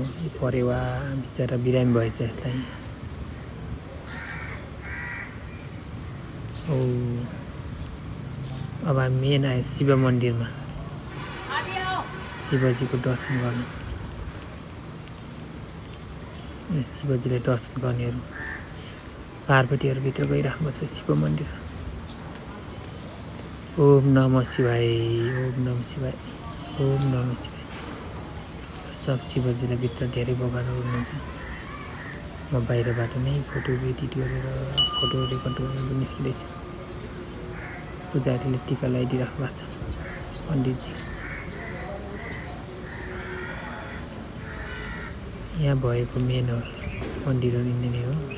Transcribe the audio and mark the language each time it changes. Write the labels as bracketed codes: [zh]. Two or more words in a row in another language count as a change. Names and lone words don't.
[ne] परेवा बिचरा बिरामी भएछ यसलाई। अब हामी मेन आयो शिव मन्दिरमा, शिवजीको दर्शन गर्न। शिवजीलाई दर्शन गर्नेहरू पार्वतीहरू भित्र गइराख्नु छ। शिव मन्दिर। [sa] ओम नमः शिवाय, ओम नमः शिवाय, ओम नमः शिवाय। [ne] सब शिवजीलाई भित्र धेरै भगवानहरू हुनुहुन्छ। म बाहिरबाट नै फोटो एडिट गरेर फोटो रेकर्ड गरेर निस्किँदैछु। पुजारीले टीका लगाइदिइराख्नु भएको छ पण्डितजी। यहाँ भएको मेन हो मन्दिरहरू यिनै नै हो।